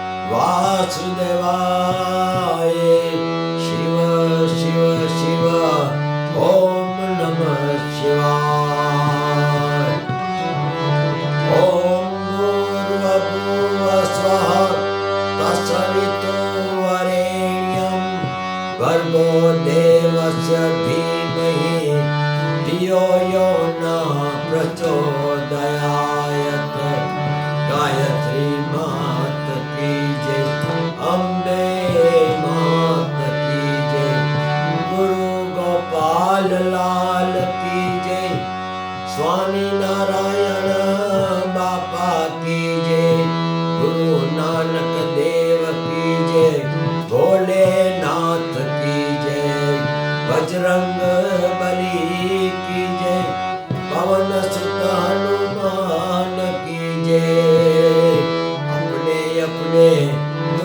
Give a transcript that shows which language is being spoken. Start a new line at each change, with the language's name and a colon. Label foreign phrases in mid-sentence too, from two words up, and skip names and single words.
Sanskrit: वासुदेवाय शिव शिव शिव ओम नमः शिवाय ओम भूर्भुवः स्वः तत्सवितुर्वरेण्यं भर्गो देवस्य धीमहि धियो यो नः
Hindi: प्रचोदयात् गायत्री मात की जय अम्बे मात की जय गुरु गोपाल लाल की जय स्वामी नारायण बापा की जय गुरु नानक देव की जय भोलेनाथ की जय बजरंग बली की जय पवन सुत हनुमान की जय अपने अपने